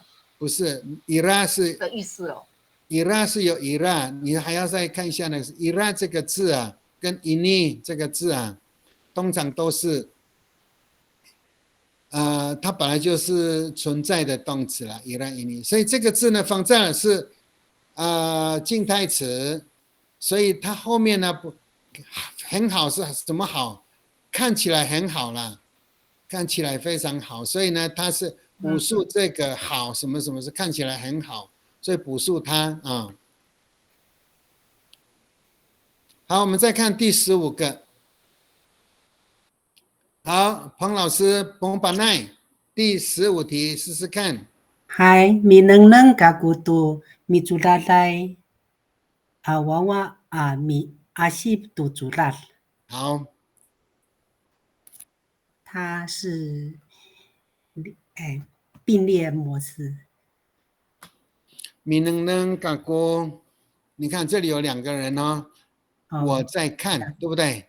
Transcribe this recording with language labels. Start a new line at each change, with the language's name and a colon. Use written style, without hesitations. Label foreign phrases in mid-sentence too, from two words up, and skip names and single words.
Chinese: 不是，ira 是的意思哦。 ira 是有 ira， 你还要再看一下那个 ira 这个字啊，跟 ini 这个字啊，通常都是，它本来就是存在的动词了 ，
Amis: ira ini，
Chinese: 所以这个字呢，仿照是静态词，所以它后面呢很好是怎么好？看起来很好啦，看起来非常好，所以呢，它是补述这个好什么什么是看起来很好，所以补述它啊。好，我们再看第15个。好，彭老师，彭巴奈，第15题试试看。
Amis: Hai, mineng kakutu mitsudatai awawa mi asip tu zulat。
Chinese: 好。它是并列模式。
Amis: mineng kaku，
Chinese: 你看这里有2个人哦，我在看，对不对？